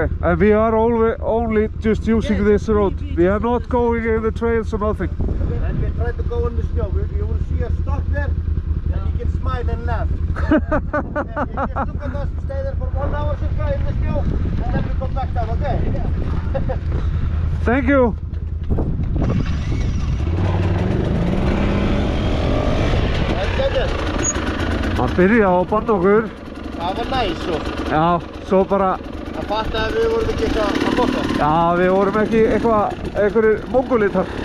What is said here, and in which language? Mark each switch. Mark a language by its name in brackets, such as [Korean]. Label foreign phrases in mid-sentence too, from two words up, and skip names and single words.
[English] And we are only just using this road. We are not going in the trails or nothing. And we try to go on the snow. You will see us stop there, and you can smile and laugh. You just look at us, stay there for 1 hour circa in the snow, and then we come back down, okay? Thank you. [Icelandic] Hann byrjaði á að banna okkur. Það var næs svo. Já, svo bara. Það fattaði að við vorum ekki eitthvað að bóta. Já, við vorum ekki einhverjir mongolitar.